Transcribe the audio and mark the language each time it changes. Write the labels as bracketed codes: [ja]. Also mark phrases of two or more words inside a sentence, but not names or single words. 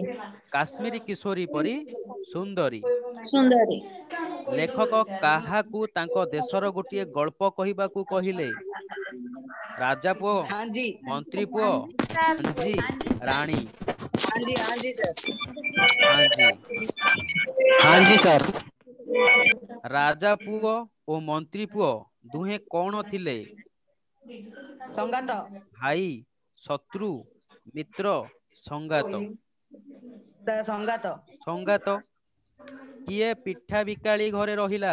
[or] କାଶ୍ମୀରୀ କିଶୋରୀ ପରି ସୁନ୍ଦରୀ। ସୁନ୍ଦରୀ। ଲେଖକ କାହାକୁ ତାଙ୍କ ଦେଶର ଗୋଟିଏ ଗଳ୍ପ କହିବାକୁ କହିଲେ? ରାଜା ପୁଅ, ମନ୍ତ୍ରୀ ପୁଅ, ଆଞ୍ଜି, ରାଣୀ। ଆଞ୍ଜି। [hi] हाँ जी सर। [or] ରାଜା ପୁଅ ଓ ମନ୍ତ୍ରୀ ପୁଅ ଦୁହେଁ କଣ ଥିଲେ? ଭାଇ, ଶତ୍ରୁ, ମିତ୍ର, ସଙ୍ଗାତ। ସଙ୍ଗାତ। କିଏ ପିଠା ବିକାଳି ଘରେ ରହିଲା?